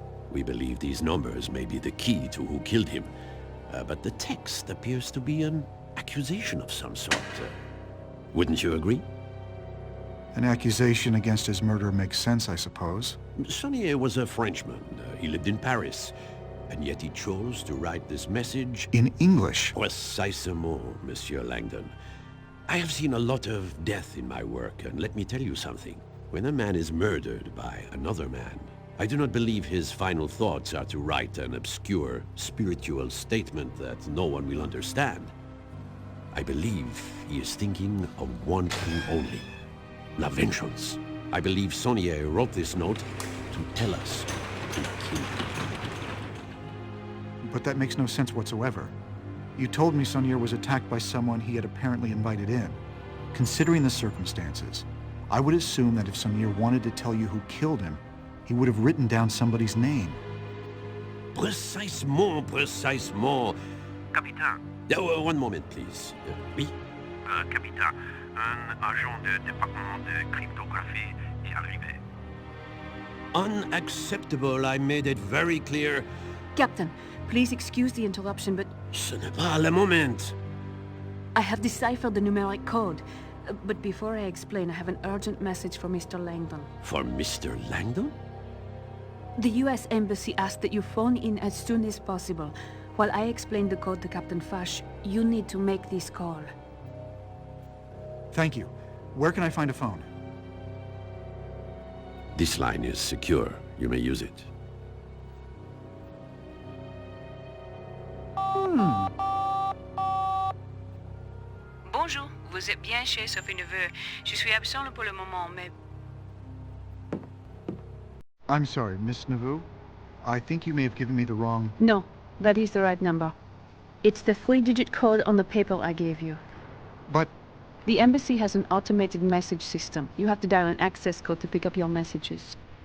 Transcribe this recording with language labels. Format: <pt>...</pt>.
<en>We believe these numbers may be the key to who killed him. But the text appears to be an accusation of some sort. Wouldn't you agree? An accusation against his murder makes sense, I suppose. Saunier was a Frenchman. He lived in Paris. And yet he chose to write this message In English.</en> <fr>Précisément, Monsieur Langdon.</fr> <en>I have seen a lot of death in my work, and let me tell you something. When a man is murdered by another man, I do not believe his final thoughts are to write an obscure, spiritual statement that no one will understand. I believe he is thinking of one thing only.</en> <fr>La vengeance.</fr> <en>I believe Saunier wrote this note to tell us who killed him. But that makes no sense whatsoever. You told me Saunier was attacked by someone he had apparently invited in. Considering the circumstances, I would assume that if Saunier wanted to tell you who killed him, he would have written down somebody's name.</en> <fr>Précisément, précisément. Capitaine,</fr> <en>One moment, please.</en> <fr>Oui? Capitaine, un agent du département de cryptographie est arrivé.</fr> <en>Unacceptable. I made it very clear. Captain, please excuse the interruption, but</en> <fr>Ce n'est pas le moment.</fr> <en>I have deciphered the numeric code. But before I explain, I have an urgent message for Mr. Langdon. For Mr. Langdon? The US Embassy asked that you phone in as soon as possible. While I explain the code to Captain Fash, you need to make this call. Thank you. Where can I find a phone? This line is secure. You may use it.</en> <fr>Bonjour, vous êtes bien chez Sophie Neveu. Je suis absent pour le moment, mais...</fr> <en>I'm sorry, Miss Navu. I think you may have given me the wrong... No, that is the right number. It's the 3-digit code on the paper I gave you. But The embassy has an automated message system. You have to dial an access code to pick up your messages.</en>